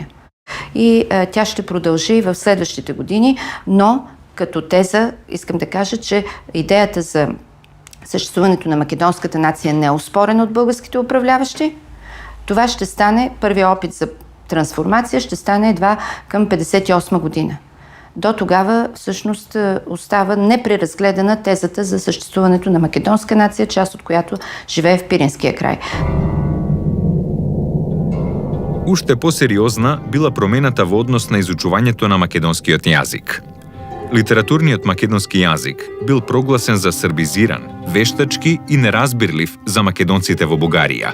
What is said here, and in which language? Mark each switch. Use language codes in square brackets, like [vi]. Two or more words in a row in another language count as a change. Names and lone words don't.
[bg] И тя ще продължи в следващите години, но като теза искам да кажа, че идеята за съществуването на македонската нация не е оспорена от българските управляващи. Това ще стане, първият опит за трансформация ще стане едва към 1958 година. До тогава всъщност остава непреразгледана тезата за съществуването на македонска нация, част от която живее в Пиринския край. [mk] Уште посериозна била промената во однос на изучувањето на македонскиот јазик. Литературниот македонски јазик бил прогласен за србизиран, вештачки и неразбирлив за македонците во Бугарија.